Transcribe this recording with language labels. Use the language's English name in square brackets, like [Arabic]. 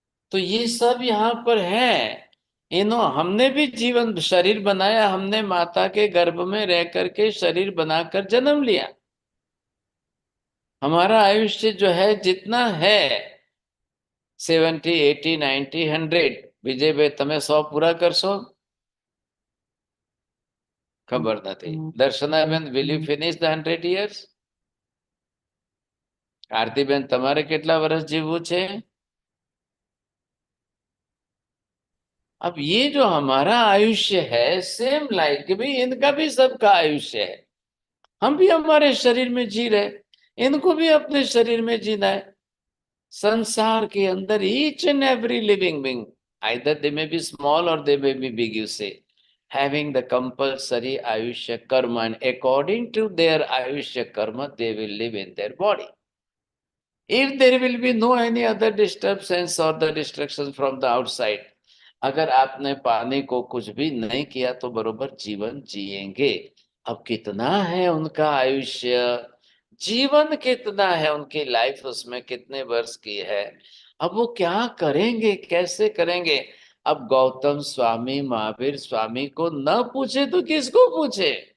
[Hindi] तो ये सब यहाँ पर है। हमने भी जीवन शरीर बनाया, हमने माता के गर्भ में रह करके शरीर बनाकर जन्म लिया। हमारा आयुष्य जो है जितना है 70, 80, 90, 100। [Gujarati] विजय भाई તમે 100 પૂરા કરશો? ખબર નથી. [English] દર્શનાબેન, will you finish the 100 years? [Gujarati] આરતીબેન, તમારે કેટલા વર્ષ જીવવું છે? [Hindi] अब ये जो हमारा आयुष्य है, सेम लाइक कि भाई इनका भी सबका आयुष्य है। हम भी हमारे शरीर में जी रहे, इनको भी अपने शरीर में जीना है। संसार के अंदर [English] Each and every living being, either they may be small or they may be big, you say, having the compulsory ayushya karma, and according to their ayushya karma they will live in their body. If there will be no any other disturbance or the distractions from the outside, [Hindi] अगर आपने पानी को कुछ भी नहीं किया तो बरोबर जीवन जिएंगे। अब कितना है उनका आयुष्य, जीवन कितना है, उनकी लाइफ उसमें कितने वर्ष की है, अब वो क्या करेंगे, कैसे करेंगे? अब गौतम स्वामी, महावीर स्वामी को न पूछे तो किसको पूछे?